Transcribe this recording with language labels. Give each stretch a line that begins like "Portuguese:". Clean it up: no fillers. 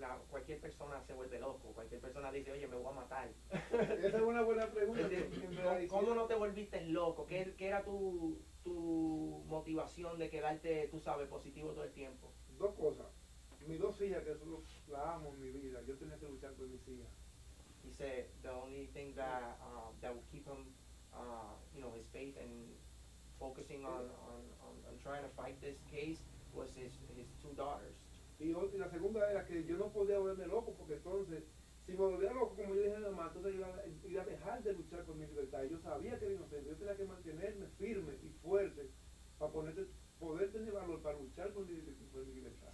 Spanish: Cualquier persona se vuelve loco, cualquier persona dice, oye, me voy a matar. Esa es una buena pregunta. ¿Cómo no te volviste loco? ¿Qué era tu motivación de quedarte, tú sabes, positivo todo el tiempo? Dos cosas. Mis dos hijas, que eso la amo en mi vida, yo tenía que luchar por mis hijas.
English: He said the only thing that will keep him, his faith and focusing on trying to fight this case was his two daughters.
Spanish: Y la segunda era que yo no podía volverme loco, porque entonces, si me volvía loco, como yo dije a mi mamá, entonces iba a dejar de luchar por mi libertad. Y yo sabía que era inocente, yo tenía que mantenerme firme y fuerte para poder tener valor para luchar por mi libertad.